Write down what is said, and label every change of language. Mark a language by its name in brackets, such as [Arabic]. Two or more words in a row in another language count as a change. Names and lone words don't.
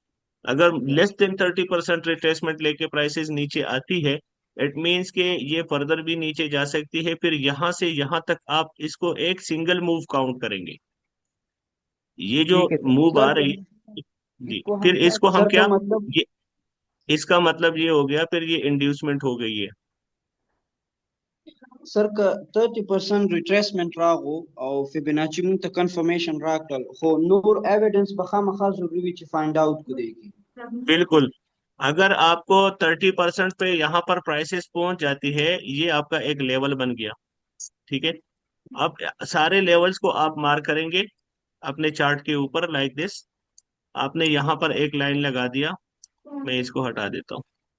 [Hindi] अगर [English] less than [Hindi] 30% रिट्रेसमेंट लेके प्राइसेस नीचे आती है, [English] it means [Hindi] के ये फर्दर भी नीचे जा सकती है। फिर यहाँ से यहाँ तक आप इसको एक [English] single move [Hindi] काउंट करेंगे, ये जो ठीक है तो मूव आ सर रही। जी, इसको हम फिर क्या इसको हम सर तो क्या, मतलब ये इसका मतलब ये हो गया, फिर ये इंड्यूसमेंट हो गई है। [Pashto] سر که 30% ریټریسمنټ راغو او فیبوناچي مونږ ته کنفرمیشن راکړل خو نور ایویډنس به خامخا ضروري وي چې [English] find out [Pashto] کو دیږي [Hindi] बिल्कुल। अगर आपको 30% पे यहाँ पर प्राइसेस पहुंच जाती है, ये आपका एक लेवल बन गया। ठीक है। अब सारे लेवल्स को आप मार्क करेंगे अपने चार्ट के ऊपर [English] like this. [Hindi] आपने यहाँ पर एक लाइन लगा दिया, मैं इसको हटा देता हूँ।